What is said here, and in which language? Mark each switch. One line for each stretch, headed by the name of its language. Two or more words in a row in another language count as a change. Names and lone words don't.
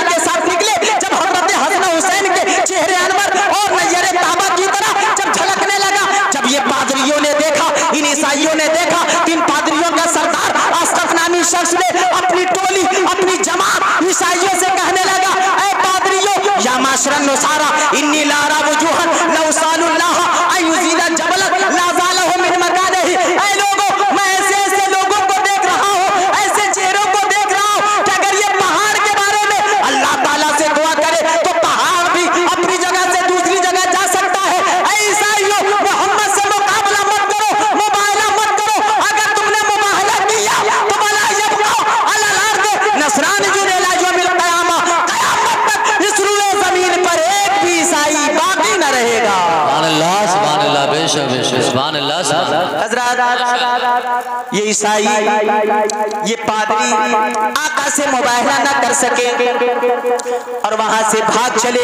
Hindi: के साथ निकले, जब हज़रत हसन हुसैन के चेहरे अनवर और नय्यरे ताबा की तरह जब झलकने लगा, जब ये पादरियों ने देखा, इन ईसाइयों ने देखा, इन पादरियों का सरदार अस्कफ नामी शख्स ने अपनी टोली, अपनी जमात ईसाइयों से कहने लगा, ऐ पादरियों,
Arabic: يا معشر النصارى إني لأرى وجوها لو سألوا الله أن يزيل جبلا لأزاله من مكانه.
Hindi: ऐ लोगों, मैं ऐसे लोगों को देख रहा हूँ, ऐसे चेहरों को देख रहा हूँ कि अगर ये पहाड़ के बारे में अल्लाह ताला से दुआ करे तो पहाड़ भी अपनी जगह से दूसरी जगह जा सकता है। ऐ ईसाइयों, मोहम्मद से मुकाबला मत करो, मुबाहला मत करो, अगर तुमने मुबाहला किया तो भला
Arabic: يبقى على الأرض نصراني إلى يوم القيامة,
Hindi: क़यामत तक इस रुए ज़मीन पर एक भी ईसाई बाकी न रहेगा।
Arabic: سبحان الله,
Hindi: बेशक बेशक,
Arabic: سبحان الله، سبحان الله.
Hindi: हज़रात, ये ईसाई, ये पादरी आका से मुबाहला न कर सके और वहां से भाग चले।